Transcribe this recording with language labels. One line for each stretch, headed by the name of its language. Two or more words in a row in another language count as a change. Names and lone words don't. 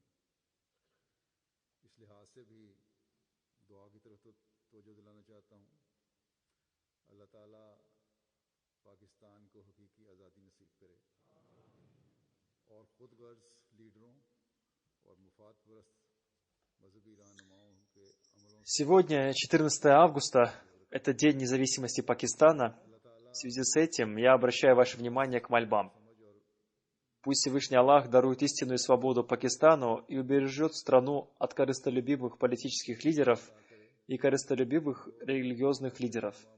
Urdu: اس لحاظ سے بھی دعا کی طرف توجہ دلانا چاہتا ہوں. اللہ تعالیٰ پاکستان کو حقیقی آزادی نصیب کرے اور خود غرض لیڈروں اور مفاد پرست مذہبی رہنماؤں کے عملوں سے
Russian: Сегодня, 14 августа, это День независимости Пакистана. В связи с этим я обращаю ваше внимание к мольбам. Пусть Всевышний Аллах дарует истинную свободу Пакистану и убережет страну от корыстолюбивых политических лидеров и корыстолюбивых религиозных лидеров.